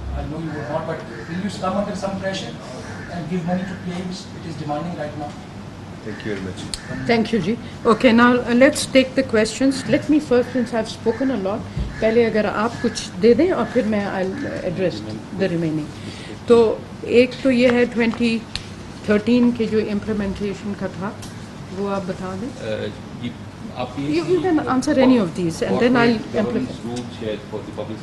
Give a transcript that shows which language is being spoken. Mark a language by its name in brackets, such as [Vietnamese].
[English] I know you will not, but will you come under some pressure and give money to PIA which it is demanding right now? Thank you very much. Thank you ji. Okay, now let's take the questions. Let me first, since I've spoken a lot, पहले अगर आप कुछ दे दें और फिर मैं I'll address the remaining. [Hindi] तो एक तो ये है 2013 के जो implementation का था वो आप बता दें. [English] You can answer any of these and then I'll amplify.